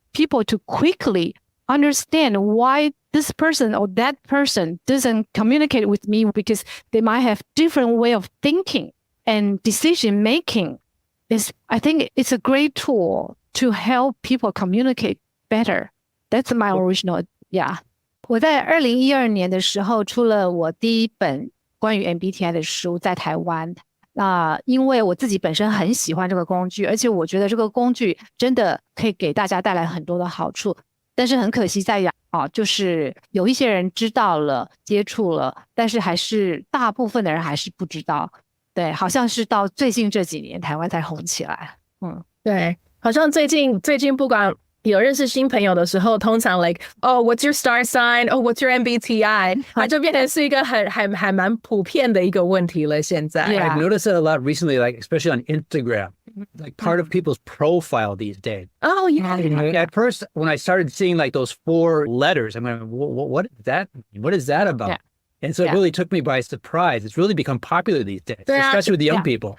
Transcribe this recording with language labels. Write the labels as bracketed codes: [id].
[en] people to quickly understand why this person or that person doesn't communicate with me, because they might have different way of thinking and decision making. I think it's a great tool to help people communicate better. That's my original, yeah. [zh] 我在2012年的时候出了我第一本关于 MBTI 的书，在台湾。因为我自己本身很喜欢这个工具，而且我觉得这个工具真的可以给大家带来很多的好处。但是很可惜在就是有一些人知道了接触了，但是还是大部分的人还是不知道。对，好像是到最近这几年台湾才红起来。对，好像最近不管有认识新朋友的时候，通常 [en] like what's your star sign? what's your MBTI? [zh] 它就变成是一个还蛮普遍的一个问题了。现在 [en] I've noticed it a lot recently, like especially on Instagram, like part of people's profile these days. Oh yeah. At first, when I started seeing like those 4 letters, I'm like, what is that? What is that about? And so it really took me by surprise. It's really become popular these days, especially with the young people.